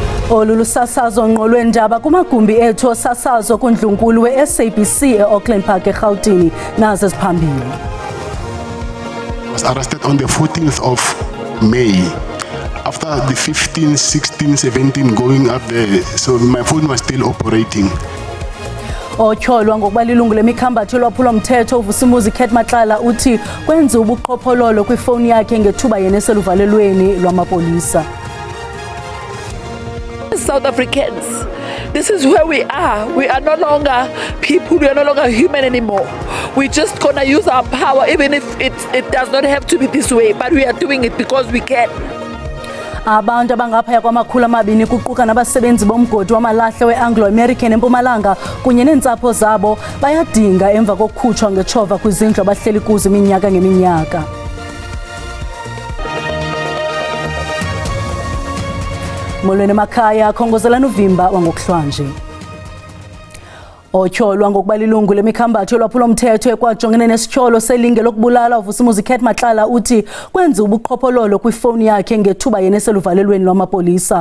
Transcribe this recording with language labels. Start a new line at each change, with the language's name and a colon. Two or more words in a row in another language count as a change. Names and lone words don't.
Xhosa: Olulusasazo ngqo lwendaba kumagumbi ethu osasazo kuNdlunkulu we-SABC e-Auckland Park eGauteng nazo ziphambili.
English: Was arrested on the 14th of May. After the 15, 16, 17 going up there, so my phone was still operating.
Xhosa: Otyholwa ngokuba lilungu lemikhambatho lwaphulomthetho uVusumuzi Khet Matlala uthi kwenza ubuqhophololo kwifowuni yakhe ngethuba yena eseluvalelweni lwamapolisa.
English: South Africans, this is where we are. We are no longer people, we are no longer human anymore. We're just gonna use our power, even if it does not have to be this way, but we are doing it because we can.
Xhosa: Abantu abangaphaya kwamakhulu amabini kuquka nabasebenzi bomgodi wamalahle we-Anglo-American eMpumalanga kunye neentsapho zabo bayadinga emva kokukhutshwa ngetshova kwizindlu abahleli kuzo iminyaka ngeminyaka. Molweni makhaya khongozelana uvimba wangokuhlwanje. Otyholwa ngokuba lilungu lemikhambatho lwaphulomthetho ekwajongene nesityholo selinge lokubulala uVusumuzi Khet Matlala uthi kwenza ubuqhophololo kwifowuni yakhe ngethuba yena eseluvalelweni lwamapolisa.